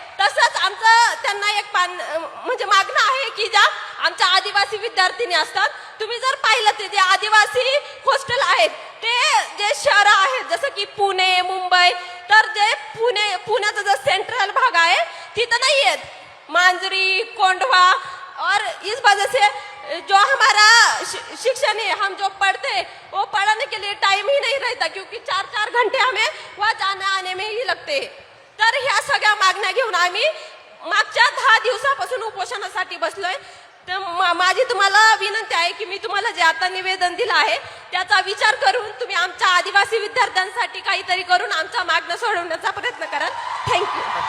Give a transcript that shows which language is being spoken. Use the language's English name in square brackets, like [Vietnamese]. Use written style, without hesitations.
[Marathi] तसंच आमचं त्यांना एक म्हणजे मागणं आहे की ज्या आमच्या आदिवासी विद्यार्थिनी असतात, तुम्ही जर पाहिलं ते जे आदिवासी हॉस्टेल आहेत ते जे शहर आहेत जसं की पुणे मुंबई, तर जे पुण्याचा जो सेंट्रल भाग आहे तिथं नाही आहेत, मांजरी कोंढवा। [Hindi] और इस वजह से जो हमारा शिक्षण है, हम जो पढ़ते वो पढ़ने के लिए टाइम ही नहीं रहता क्योंकि 4-4 घंटे हमें वहाँ जाने आने में ही लगते हैं। [Marathi] तर ह्या सगळ्या मागण्या घेऊन आम्ही मागच्या 10 दिवसापासून उपोषणासाठी बसलोय। तर माझी तुम्हाला विनंती आहे की मी तुम्हाला जे आता निवेदन दिलं आहे त्याचा विचार करून तुम्ही आमच्या आदिवासी विद्यार्थ्यांसाठी काहीतरी करून आमच्या मागण्या सोडवण्याचा प्रयत्न करा। थँक्यू।